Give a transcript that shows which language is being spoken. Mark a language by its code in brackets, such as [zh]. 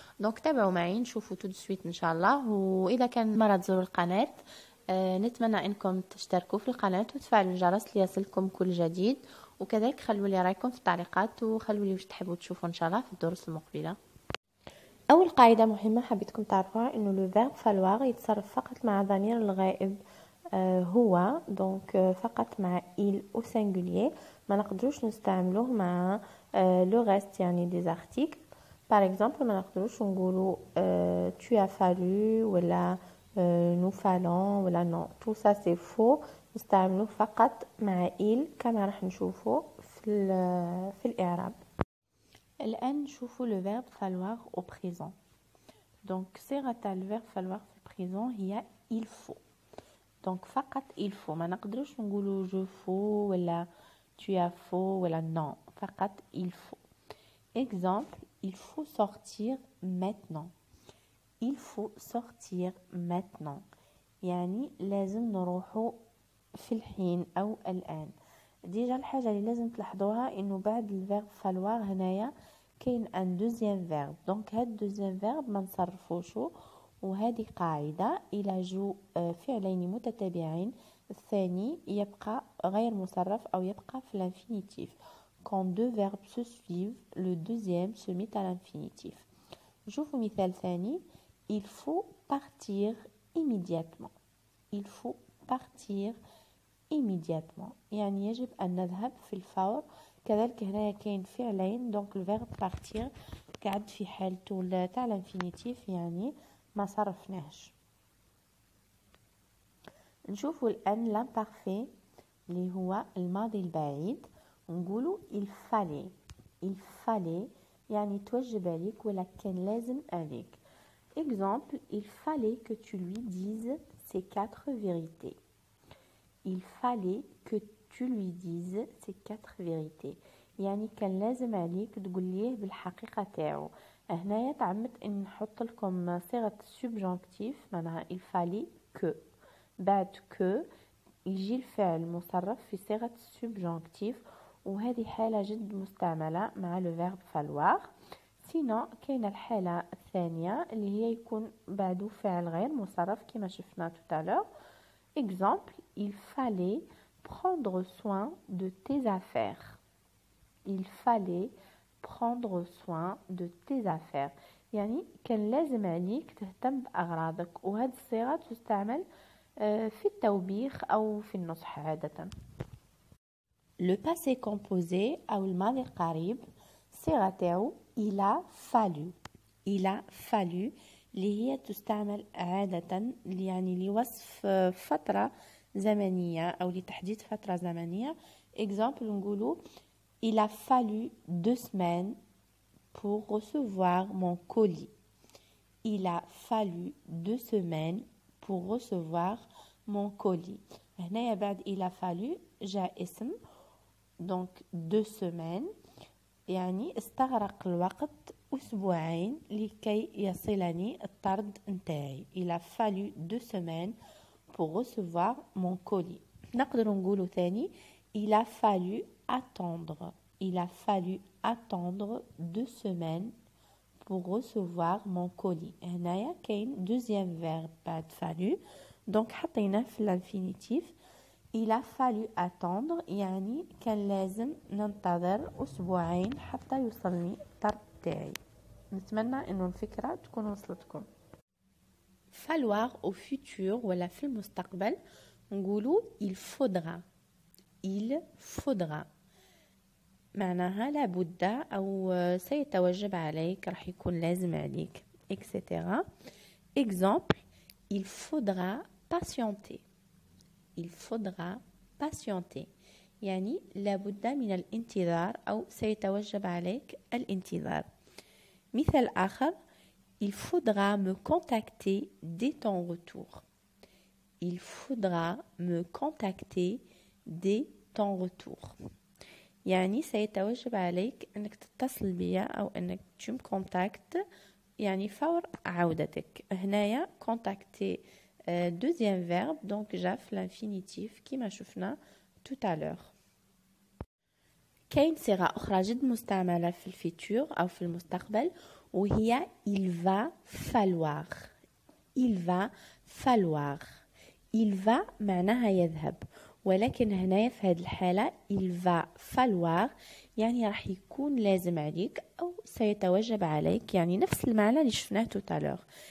[ar] دونك تابعوا معي نشوفوا تو سويت ان شاء الله. واذا كان مرة تزوروا القناه نتمنى انكم تشتركوا في القناه وتفعلوا الجرس ليصلكم كل جديد، وكذلك خلوا لي رايكم في التعليقات وخلوا لي واش تحبوا تشوفوا ان شاء الله في الدروس المقبله. اول قاعده مهمه حبيتكم تعرفوها انه لو فيرب فالوار يتصرف فقط مع ضمير الغائب هو، دونك فقط مع [fr] il au singulier. [ar] ما نقدروش نستعملوه مع لو ريست يعني دي زارتيكل. باغ اكزومبل ما نقدروش نقولوا [fr] tu as fallu ولا nous fallons ولا non، tout ça c'est faux. [ar] نستعملوه فقط مع il كما راح نشوفوا في الاعراب. الان نشوفوا لو فيرب [fr] falloir au présent. [ar] دونك صيغه تاع لو فيرب falloir في البريزون هي [fr] il faut. [ar] دونك فقط [fr] il faut، [ar] ما نقدروش نقولوا [fr] je faut ولا tu as faux ولا non، فقط il faut. Exemple, il faut sortir maintenant. Il faut sortir maintenant [ar] يعني لازم نروحوا في الحين أو الآن. ديجا الحاجة اللي لازم تلاحظوها إنه بعد الفيرب فالوار هنايا كاين ان دوزيام فيرب، دونك هاد دوزيام فيرب ما نصرفوشو، وهذه قاعدة إلى جو فعلين متتابعين الثاني يبقى غير مصرف أو يبقى في l'infinitif. [fr] Quand deux verbes se suivent, le deuxième se met à l'infinitif. [ar] نشوفوا مثال ثاني. [fr] Il faut partir immédiatement. Il faut partir immédiatement [ar] يعني يجب أن نذهب في الفور. كذلك هنا كاين فعلين، دونك الفيرب partir قاعد في حالته تاع الانفينيتيف يعني ما صرفناهش. نشوفوا الآن لامبارفي اللي هو الماضي البعيد، نقولوا il fallait. [fr] il fallait [ar] يعني توجب عليك ولا كان لازم عليك. [fr] Exemple, il fallait que tu lui dises ces 4 vérités. Il fallait que tu lui dises ces 4 vérités [ar] يعني كان لازم عليك تقول ليه بالحقيقة تاعو. هنايا تعمدت ان نحط لكم صيغة سبجونكتيف، معناها [fr] il fallait que [ar] بعد que يجي الفعل مصرف في صيغة سبجونكتيف، وهذه حالة جد مستعملة مع لو فيرب falloir. سينو كاين الحالة الثانية اللي هي يكون بعده فعل غير مصرف كما شفنا [fr] tout à l'heure. Exemple, il fallait prendre soin de tes affaires. Il fallait prendre soin de tes affaires [ar] يعني كان لازم عليك تهتم بأغراضك، وهذه الصيغة تستعمل في التوبيخ أو في النصح عادة. [fr] Le passé composé [ar] أو الماضي القريب صيغة تاعو [fr] il a fallu. il a fallu [ar] اللي هي تستعمل عادة يعني لوصف فترة زمنية أو لتحديد فترة زمنية. [fr] Exemple [ar] نقولوا [fr] il a fallu 2 semaines pour recevoir mon colis. Il a fallu 2 semaines pour recevoir mon colis. [ar] هنا بعد [fr] il a fallu [ar] جاء اسم، [fr] donc 2 semaines [ar] يعني استغرق الوقت أسبوعين لكي يصلني الطرد نتاعي. [fr] Il a fallu 2 semaines pour recevoir mon colis. [ar] نقدر نقوله ثاني [fr] il a fallu attendre. Il a fallu attendre 2 semaines pour recevoir mon colis. [ar] هنايا كاين [fr] deuxième verbe [ar] بعد fallu، donc حطيناه في l'infinitif. [fr] Il a fallu attendre [ar] يعني كان لازم ننتظر أسبوعين حتى يوصلني الطرد تاعي. نتمنى إنه الفكرة تكون وصلتكم. [fr] falloir au futur [ar] ولا في المستقبل نقولوا [fr] il faudra. il faudra [ar] معناها لابد أو سيتوجب عليك، راح يكون لازم عليك etc. [fr] Exemple, il faudra patienter. Il faudra patienter [ar] يعني لابد من الانتظار أو سيتوجب عليك الانتظار. مثال آخر: [fr] Il faudra me contacter dès ton retour. Il faudra me contacter dès ton retour. [ar] يعني سيتوجب عليك أنك تتصل بيا أو أنك تشم كونتاكت يعني فور عودتك. هنايا [fr] contacter deuxième verbe donc [ar] جا في l'infinitif كما شفنا [fr] tout à l'heure. [ar] كاين صيغة أخرى جد مستعملة في الفيتور أو في المستقبل وهي [fr] il va falloir. il va falloir. [ar] il va معناها يذهب، ولكن هنايا في هذه الحالة [fr] il va falloir [ar] يعني راح يكون لازم عليك أو سيتوجب عليك، يعني نفس المعنى اللي شفناه [fr] tout à l'heure.